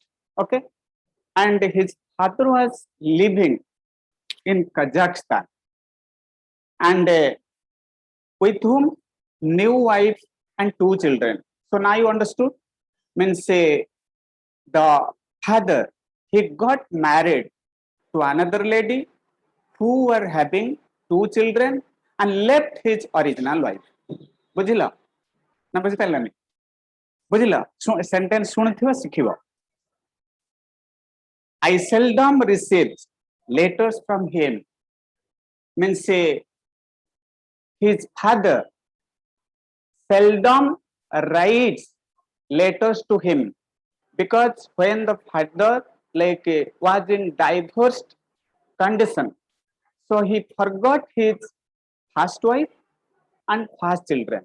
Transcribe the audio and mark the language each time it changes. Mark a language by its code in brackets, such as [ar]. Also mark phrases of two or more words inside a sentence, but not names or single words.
[en] Okay, and his father was living in Kazakhstan, and with whom new wife and 2 children. So now you understood, means the father, he got married to another lady who were having 2 children and left his original wife. [or] ବୁଝିଲା ନା ବୁଝି ପାଇଲାନି ବୁଝିଲା ସେଣ୍ଟେନ୍ସ ସୁନଥିବା ସିଖିବା. [en] I seldom received letters from him, means his father seldom writes letters to him because when the father was in divorced condition, so he forgot his first wife and first children.